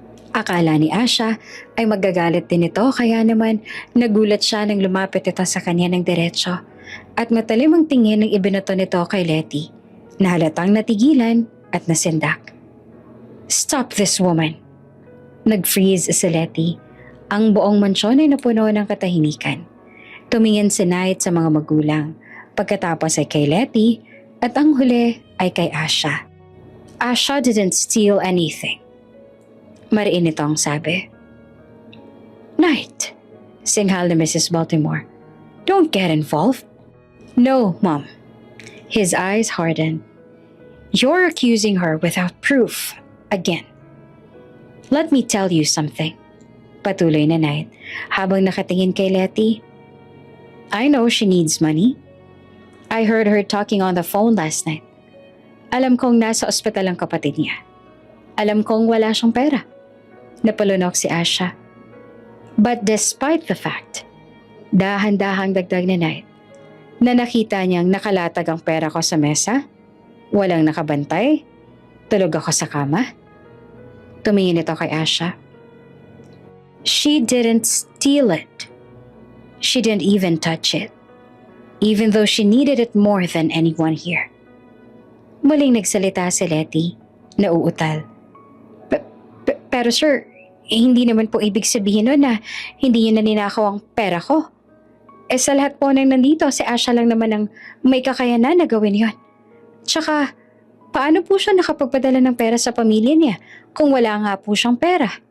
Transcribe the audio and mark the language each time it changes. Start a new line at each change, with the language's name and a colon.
Filipino: Akala ni Asha ay magagalit din ito kaya naman nagulat siya nang lumapit ito sa kanya ng diretso at matalim ang tingin ng ibinato nito kay Letty na halatang natigilan at nasindak.
English: Stop this woman!
Filipino: Nag-freeze si Letty. Ang buong mansyon ay napuno ng katahimikan. Tumingin si Knight sa mga magulang, pagkatapos ay kay Letty at ang huli ay kay Asha.
English: Asha didn't steal anything.
Filipino: Mariin ito ang sabi.
English: Knight,
Filipino: singhal ni Mrs. Baltimore.
English: Don't get involved. No, Mom. His eyes hardened. You're accusing her without proof. Again. Let me tell you something.
Filipino: Patuloy na Knight habang nakatingin kay Letty.
English: I know she needs money. I heard her talking on the phone last night.
Filipino: Alam kong nasa ospital ang kapatid niya. Alam kong wala siyang pera. Napalunok si Asha.
English: But despite the fact,
Filipino: dahan-dahang dagdag ni Knight, na nakita niyang nakalatag ang pera ko sa mesa, walang nakabantay, tulog ako sa kama. Tumingin ito kay Asha.
English: She didn't steal it. She didn't even touch it. Even though she needed it more than anyone here.
Filipino: Muling nagsalita si Letty, nauutal. Pero sir, hindi naman po ibig sabihin nun na hindi niyo na ninakaw ang pera ko. Sa lahat po nang nandito, si Asha lang naman ang may kakayanan na gawin yon. Tsaka, paano po siya nakapagpadala ng pera sa pamilya niya kung wala nga po siyang pera?